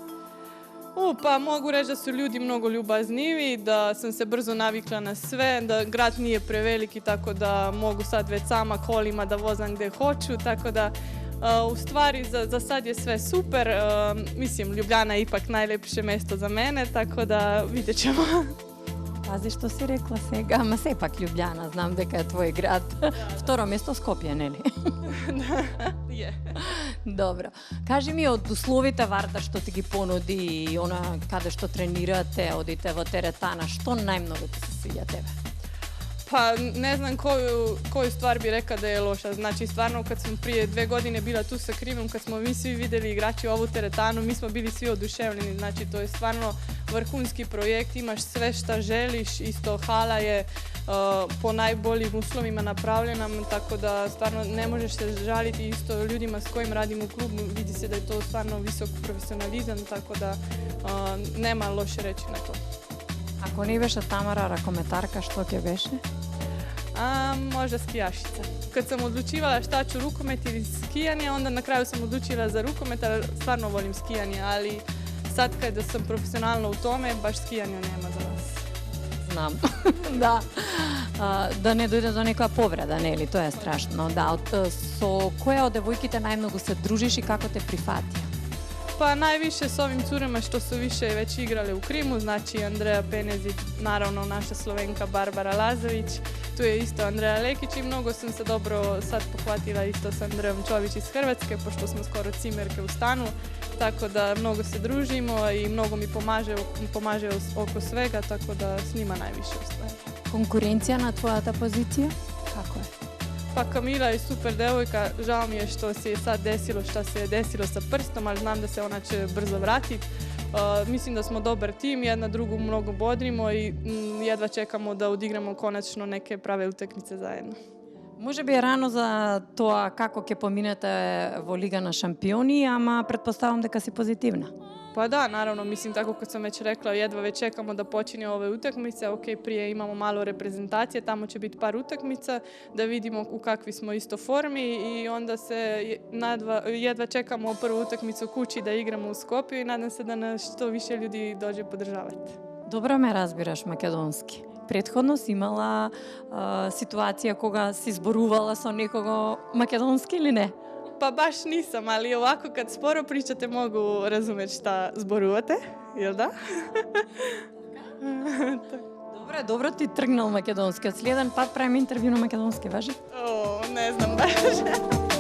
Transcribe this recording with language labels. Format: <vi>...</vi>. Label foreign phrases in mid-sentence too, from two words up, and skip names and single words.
<sr>Pa mogu reći da su ljudi mnogo ljubaznivi, da sam se brzo navikla na sve, da grad nije preveliki, tako da mogu sad već sama kolima da vozam gde hoću, tako da u stvari za sad je sve super. Mislim, Ljubljana je ipak najlepše mesto za mene, tako da vidjet ćemo. Pazi što si rekla</sr> <mk>сега, ама сепак Ljubljana, знам дека е твој град. Второ место Скопје, нели?</mk> <sr>Je.</sr> <mk>Добро. Кажи ми од условите Вардар што ти ги понуди и она каде што тренирате, одите во теретана, што најмногу ти се свиѓа тебе?</mk> <sr>Pa ne znam koju stvar bi rekla da je loša. Znači stvarno kad sam prije 2 godine bila tu sa Krimom, kad smo mi svi videli igrači ovu teretanu, mi smo bili svi oduševljeni. Znači to je stvarno vrhunski projekt, imaš sve šta želiš, isto hala je po najboljim uslovima napravljena, tako da stvarno ne možeš se žaliti isto ljudima s kojim radim u klubu, vidi se da je to stvarno visok profesionalizam, tako da nema loše reći na to.</sr> <mk>Ако не беше Тамара ракометарка, што ќе беше?</mk> <sr>Možda skijašica. Kad sam odlučivala šta ću, rukomet ili skijanje, onda na kraju sam odlučila za rukomet, ali stvarno volim skijanje, ali sad kada sam profesionalno u tome, baš skijanja nema za nas.</sr> <mk>Знам, да. Да не дојде до некоја повреда, нели? Тоа е страшно. Да, со која од девојките најмногу се дружиш и како те прифатија?</mk> <sr>Pa najviše s ovim curama što su više već igrale u Krimu, znači Andreja Penezić, naravno naša Slovenka Barbara Lazović, tu je isto Andreja Lekić i mnogo sam se dobro sad pohvatila isto s Andrejom Čović iz Hrvatske, pošto smo skoro cimerke u stanu, tako da mnogo se družimo i mnogo mi pomaže oko svega, tako da s njima najviše u stvari.</sr> <mk>Конкуренција на твојата позиција?</mk> <sr>Kako je? Pa Kamila je super devojka, žao mi je što se je sad desilo šta se je desilo sa prstom, ali znam da se ona će brzo vratiti. Mislim da smo dobar tim, jedna drugu mnogo bodrimo i jedva čekamo da odigramo konačno neke prave utakmice zajedno.</sr> <mk>Може би е рано за тоа како ќе поминете во Лига на шампиони, ама претпоставам дека си позитивна.</mk> <sr>Pa da, naravno, mislim tako kad sam već rekla, jedva već čekamo da počinje ove utakmice, ok, prije imamo malo reprezentacije, tamo će biti par utakmica, da vidimo u kakvi smo isto formi i onda se jedva čekamo prvu utakmicu kući da igramo u Skopju i nadam se da nas što više ljudi dođe podržavati.</sr> <mk>Добро ме разбираш македонски. Претходно си имала ситуација кога си зборувала со некого македонски или не?</mk> <sr>Pa baš nisam, ali ovako kad sporo pričate mogu razumjeti šta zboruvate, jel da?</sr> <mk>Добро ти тргнал македонски. Од следен пат правиме интервју на македонски, важи?</mk> <sr>O, ne znam baš.</sr>